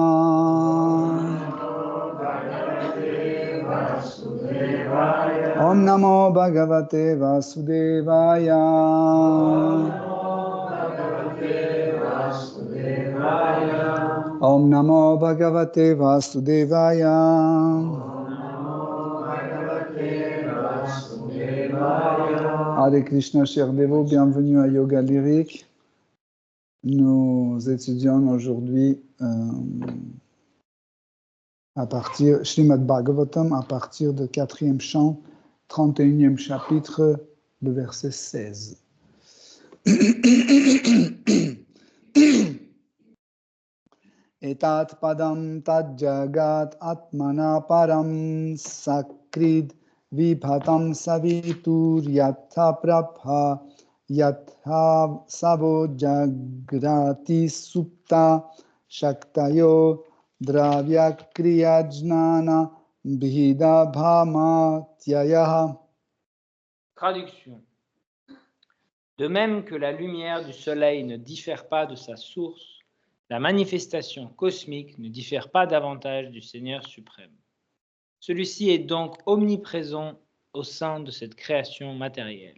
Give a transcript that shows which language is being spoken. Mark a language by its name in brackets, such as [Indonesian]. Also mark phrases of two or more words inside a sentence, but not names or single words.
[Sanskrit] ॐ नमो भगवते वासुदेवाय. ॐ नमो भगवते वासुदेवाय. Hare Krishna, [French] chers dévots, bienvenue à Yoga Lyrique. Nous étudions aujourd'hui à partir Srimad Bhagavatam, à partir du 4e chant, 31e chapitre, le verset 16. [Sanskrit] एतत् पदं तत् जगत् आत्मना परं सकृत् विभातं सवितुः यथा प्रभा यथा सवो जाग्रति सुप्त शक्तयो द्रव्य क्रिया ज्ञान भिदा भ्रमात्ययः. [French] Traduction. De même que la lumière du soleil ne diffère pas de sa source, la manifestation cosmique ne diffère pas davantage du Seigneur suprême. Celui-ci est donc omniprésent au sein de cette création matérielle.